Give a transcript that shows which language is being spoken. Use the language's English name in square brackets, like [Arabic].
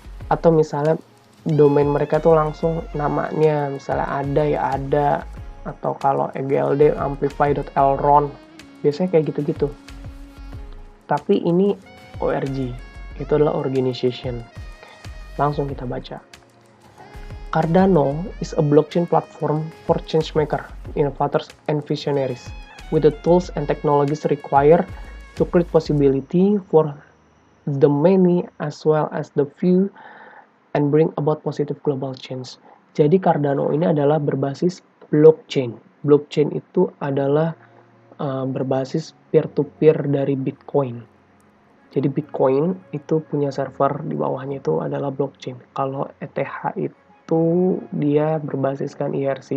[Indonesian] Atau misalnya domain mereka tuh langsung namanya, misalnya ada ya ada, atau kalau EGLD amplify.elron, biasanya kayak gitu-gitu. Tapi ini ORG, itu adalah organization. Langsung kita baca. [English] Cardano is a blockchain platform for changemaker, innovators, and visionaries, with the tools and technologies required to create possibility for the many as well as the few and bring about positive global change. [Indonesian] Jadi Cardano ini adalah berbasis blockchain. Blockchain itu adalah berbasis peer-to-peer dari Bitcoin. Jadi Bitcoin itu punya server di bawahnya itu adalah blockchain. Kalau ETH itu dia berbasiskan IRC.